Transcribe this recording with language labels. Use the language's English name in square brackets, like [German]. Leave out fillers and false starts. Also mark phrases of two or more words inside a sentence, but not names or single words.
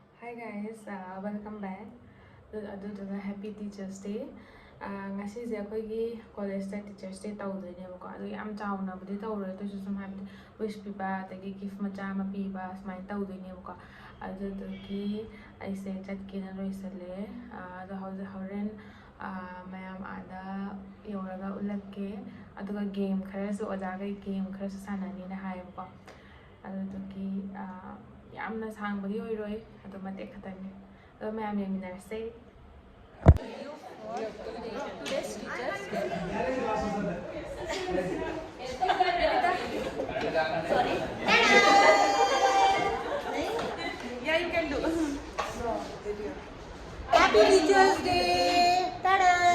[English] Hi guys, welcome back. ꯑꯗꯨꯗꯨꯒ happy Teachers Day. [Manipuri] ꯉꯁꯤꯁꯦ ꯑꯩꯈꯣꯏꯒꯤ ꯀꯣꯂꯦꯖꯇ Teachers Day ꯇꯧꯗꯣꯏꯅꯦꯕꯀꯣ. ꯑꯗꯨ ꯌꯥꯝ ꯆꯥꯎꯅꯕꯨꯗꯤ ꯇꯧꯔꯣꯏ ꯑꯗꯨꯁꯨ ꯁꯨꯝ ꯍꯥꯏꯕꯗꯤ wish ꯄꯤꯕ ꯑꯗꯒꯤ gift ꯃꯆꯥ ꯑꯃ ꯄꯤꯕ ꯁꯨꯃꯥꯏꯅ ꯇꯧꯗꯣꯏꯅꯦꯕꯀꯣ. ꯑꯗꯨꯗꯨꯒꯤ ꯑꯩꯁꯦ ꯆꯠꯀꯦꯅ ꯂꯣꯏꯁꯜꯂꯦ. ꯑꯗꯣ ꯍꯣꯔꯦꯟ ꯃꯌꯥꯝ ꯑꯥꯗ ꯌꯧꯔꯒ ꯎꯠꯂꯛꯀꯦ. ꯑꯗꯨꯒ ꯒꯦꯝ ꯈꯔꯁꯨ ꯑꯣꯖꯥꯈꯩ ꯒꯦꯝ ꯈꯔꯁꯨ ꯁꯥꯟꯅꯅꯤꯅ ꯍꯥꯏꯌꯦꯕꯀꯣ. ꯑꯗꯨꯗꯨꯒꯤ ꯌꯥꯝꯅ ꯁꯥꯡꯕꯗꯤ ꯑꯣꯏꯔꯣꯏ ꯑꯗꯣ ꯃꯇꯦꯛ ꯈꯛꯇꯅꯤ ꯑꯗꯣ ꯃꯌꯥꯝ ꯌꯦꯡꯃꯤꯟꯅꯔꯁꯦ Sorry. [English] Yeah, you can do. Happy Teachers Day! Ta-da!